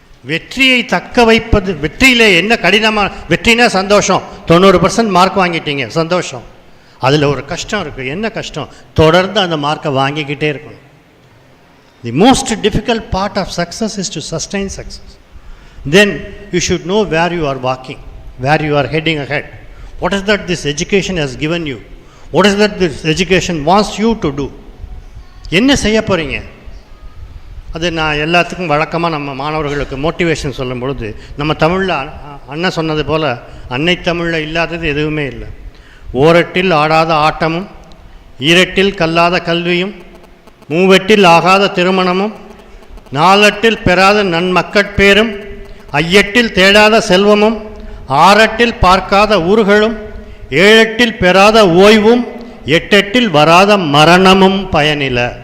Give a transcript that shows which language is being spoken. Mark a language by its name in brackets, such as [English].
[Tamil] வெற்றியை தக்க வைப்பது. வெற்றியில் என்ன கடினமாக, வெற்றினா சந்தோஷம், 90% மார்க் வாங்கிட்டீங்க, சந்தோஷம். அதில் ஒரு கஷ்டம் இருக்குது. என்ன கஷ்டம்? தொடர்ந்து அந்த மார்க்கை வாங்கிக்கிட்டே இருக்கணும். [English] The most difficult part of success is to sustain success. Then you should know where you are walking, where you are heading ahead. What is that this education has given you? What is that this education wants you to do? [Tamil] என்ன செய்ய போகிறீங்க? அது நான் எல்லாத்துக்கும் வழக்கமாக நம்ம மாணவர்களுக்கு motivation சொல்லும் பொழுது, நம்ம தமிழில் அண்ணன் சொன்னது போல் அன்னை தமிழில் இல்லாதது எதுவுமே இல்லை. ஓரெட்டில் ஆடாத ஆட்டமும், ஈரெட்டில் கல்லாத கல்வியும், மூவெட்டில் ஆகாத திருமணமும், நாலெட்டில் பெறாத நன்மக்கட்பேரும், ஐயெட்டில் தேடாத செல்வமும், ஆறெட்டில் பார்க்காத ஊர்களும், ஏழெட்டில் பெறாத ஓய்வும், எட்டெட்டில் வராத மரணமும் பயனில.